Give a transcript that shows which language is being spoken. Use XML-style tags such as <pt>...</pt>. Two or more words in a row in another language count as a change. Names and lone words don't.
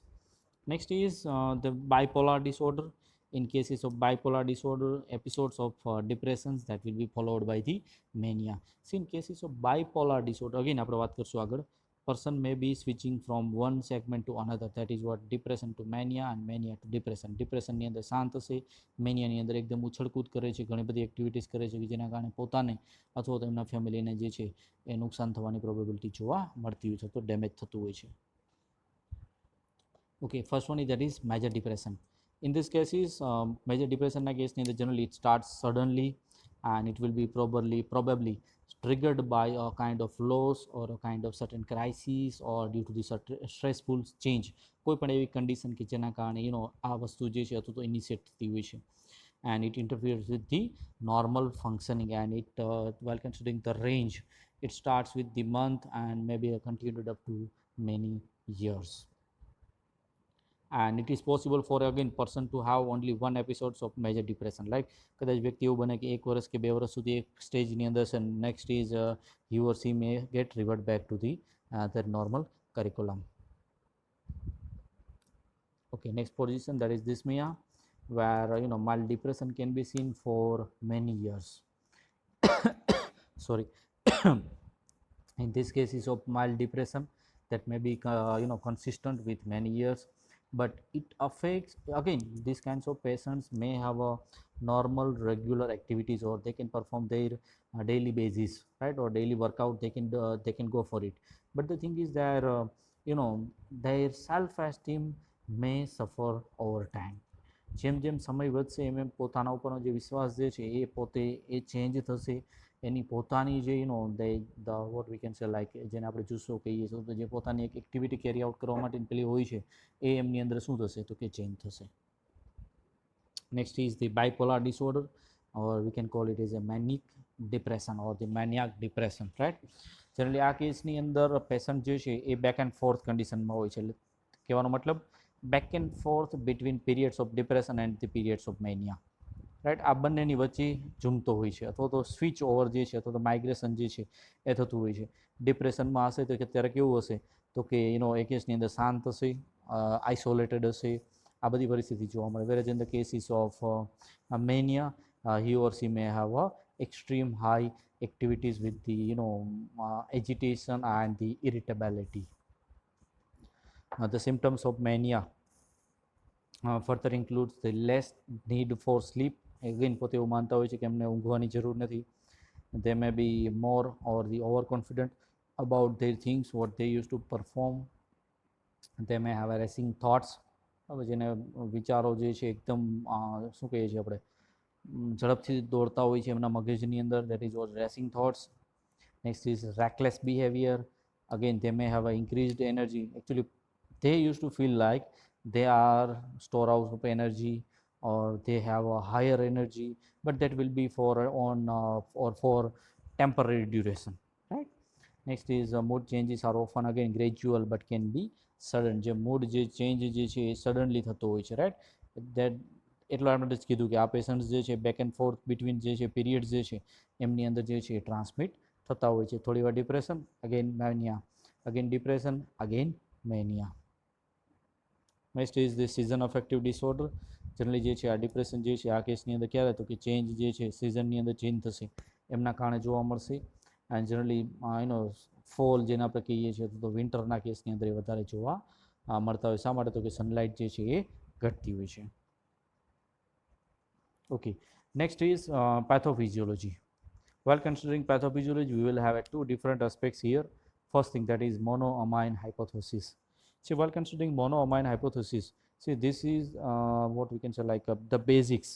<en>Next is the bipolar disorder. In cases of bipolar disorder, episodes of depressions that will be followed by the mania. See, in cases of bipolar disorder, again</en> <gu>આપણે વાત કરશું આગળ,</gu> <en>person may be switching from one segment to another, that is what depression to mania and mania to depression.</en> <gu>depression ની અંદર શાંત હશે, mania ની અંદર એકદમ ઉછળકૂદ કરે છે, ઘણી બધી એક્ટિવિટીઝ કરે છે કે જેના કારણે પોતાને અથવા તો એમના ફેમિલીને જે છે એ નુકસાન થવાની પ્રોબેબિલિટી જોવા મળતી હોય છે, તો ડેમેજ થતું હોય છે.</gu> <en>Okay, first one is that is major depression. In this case is major depression</en> <gu>na case ni</gu> <en>generally it starts suddenly and it will be probably triggered by a kind of loss or a kind of certain crisis or due to the stressful change.</en> <gu>કોઈ પણ એવી condition કે જેના કારણે આ વસ્તુ જે છે અથવા તો ઇનિશિએટ થતી હોય છે,</gu> <en>and it interferes with the normal functioning, and it while considering the range, it starts with the month and maybe continued up to many years. And it is possible for again person to have only one episodes of major depression, like</en> <gu>કદાચ વ્યક્તિ એવું બને કે 1 વર્ષ કે 2 વર્ષ સુધી એક સ્ટેજની અંદર છે,</gu> <en>next is he or she may get revert back to the their normal curriculum. Okay, next position, that is dyspnea, where mild depression can be seen for many years. Sorry. In this case is of mild depression that may be consistent with many years, but it affects, again these kinds of patients may have a normal regular activities, or they can perform their daily basis, right, or daily workout, they can go for it, but the thing is that their self esteem may suffer over time.</en> <gu>જેમ જેમ સમય વધશે એમ એમ પોતાના ઉપરનો જે વિશ્વાસ જે છે એ પોતે એ ચેન્જ થશે, એની પોતાની જે</gu> <en>the what we can say like</en> <gu>જેને આપણે જુસ્સો કહીએ છીએ, તો જે પોતાની એક</gu> <en>activity carry out</en> <gu>કરવા માટે પેલી હોય છે એ એમની અંદર શું થશે તો કે ચેન્જ થશે.</gu> <en>Next is the bipolar disorder, or we can call it as a manic depression or the maniac depression, right.</en> <gu>Generally આ કેસની અંદર પેશન્ટ જે છે એ</gu> <en>back and forth</en> <gu>કન્ડિશનમાં હોય છે, કહેવાનો મતલબ</gu> <en>back and forth between periods of depression and the periods of mania, right.</en> <gu>આ બંનેની વચ્ચે ઝૂમતો હોય છે, અથવા તો</gu> <en>switch over</en> <gu>જે છે અથવા તો માઇગ્રેશન જે છે એ થતું હોય છે. ડિપ્રેશનમાં હશે તો અત્યારે કેવું હશે તો કે એ કેસની અંદર શાંત હશે, આઇસોલેટેડ હશે, આ બધી પરિસ્થિતિ જોવા મળે.</gu> <en>whereas in the cases of mania, he or she may have a extreme high activities with the agitation and the irritability. The symptoms of mania further includes the less need for sleep.</en> <gu>Again પોતે એવું માનતા હોય છે કે એમને ઊંઘવાની જરૂર નથી.</gu> <en>They may be more or the overconfident about their things what they used to perform. They may have a racing thoughts,</en> <gu>હવે જેને વિચારો જે છે એકદમ શું કહીએ છીએ આપણે ઝડપથી દોડતા હોય છે એમના મગજની અંદર,</gu> <en>that is what racing thoughts. Next is reckless behavior. Again they may have a increased energy. Actually they used to feel like they are storehouse of energy, or they have a higher energy, but that will be for or for temporary duration, right. Next is mood changes are often again gradual but can be sudden.</en> <gu>જે mood જે change જે છે એ suddenly થતો હોય છે, right. that એટલા માટે જ કીધું કે આ પેશન્ટ્સ જે છે</gu> <en>back and forth between</en> <gu>જે છે પીરિયડ્સ જે છે એમની અંદર જે છે એ ટ્રાન્સમિટ થતા હોય છે. થોડી વાર</gu> <en>depression, again mania, again depression, again mania. Next is the season affective disorder.</en> <gu>Generally જે છે આ ડિપ્રેશન જે છે આ કેસની અંદર ક્યારે તો કે ચેન્જ જે છે સિઝનની અંદર ચેન્જ થશે એમના કારણે જોવા મળશે.</gu> <en>and generally fall</en> <gu>જેને આપણે કહીએ છીએ તો વિન્ટરના કેસની અંદર એ વધારે જોવા મળતા હોય. શા માટે તો કે સનલાઇટ જે છે એ ઘટતી હોય છે.</gu> <en>Okay, next is pathophysiology. While considering pathophysiology, we will have two different aspects here. First thing, that is monoamine hypothesis. See, while considering monoamine hypothesis, see this is what we can say like the basics.</en>